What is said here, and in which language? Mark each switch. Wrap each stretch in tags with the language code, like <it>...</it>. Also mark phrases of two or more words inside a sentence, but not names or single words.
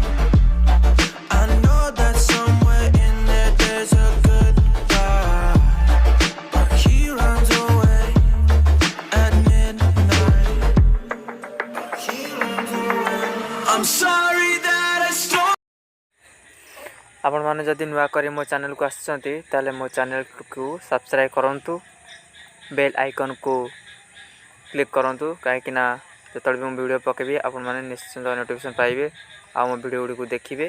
<en>I know that somewhere in there there's a good guy, but he runs away at midnight. I'm sorry that I stole.</en> <or>ଆପଣମାନେ ଯଦି ନୂଆ କରି ମୋ ଚ୍ୟାନେଲକୁ ଆସିଛନ୍ତି ତାହେଲେ ମୋ ଚ୍ୟାନେଲକୁ ସବସ୍କ୍ରାଇବ୍ କରନ୍ତୁ,</or> <en>bell iconku</en> <or>କ୍ଲିକ୍ କରନ୍ତୁ, କାହିଁକିନା ଯେତେବେଳେ ବି ମୁଁ ଭିଡ଼ିଓ ପକାଇବି ଆପଣମାନେ ନିଶ୍ଚିନ୍ତ ନୋଟିଫିକେସନ୍ ପାଇବେ ଆଉ ମୋ ଭିଡ଼ିଓ ଗୁଡ଼ିକୁ ଦେଖିବେ।</or>